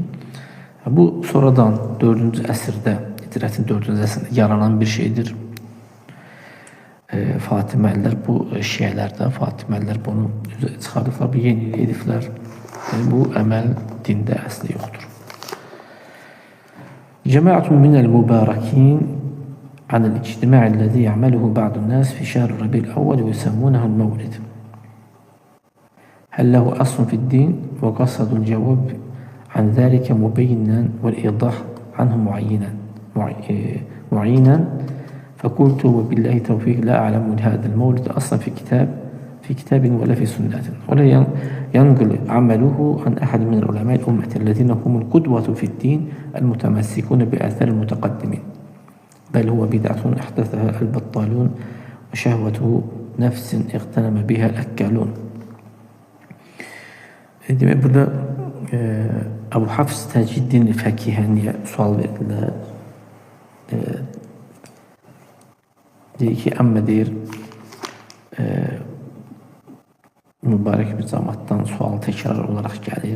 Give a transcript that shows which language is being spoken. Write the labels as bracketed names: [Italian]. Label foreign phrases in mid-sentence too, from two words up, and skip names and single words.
[Azerbaijani] Bu, sonradan 4-cü əsrdə, İcrətin 4-cü əsrdə yaranan bir şeydir. Fatiməllər, bu şiələrdə, Fatiməllər bunu çıxardıqlar, bu yenilik ediblər. Bu əməl dində əsli yoxdur. [Arabic] جماعة من المباركين عن الاجتماع الذي يعمله بعض الناس في شهر ربيع الأول ويسمونه المولد، هل له أصل في الدين؟ وقصد الجواب عن ذلك مبينا والإيضاح عنه معينا. فقلت وبالله التوفيق لا أعلم لهذا المولد أصلا في كتاب ولا في سنة، ولا ينقل عمله عن أحد من علماء الأمة الذين هم القدوة في الدين المتمسكون بآثار المتقدمين، بل هو بدعة أحدثها البطالون وشهوة نفس اغتنم بها الأكالون. [Azerbaijani] Demek burada Abu Hafs Teciddin Fekihani'ye sual verdiler. Deyir ki, amma deyir, mübarək bir cəmaatdan sual təkrar olaraq gəlir.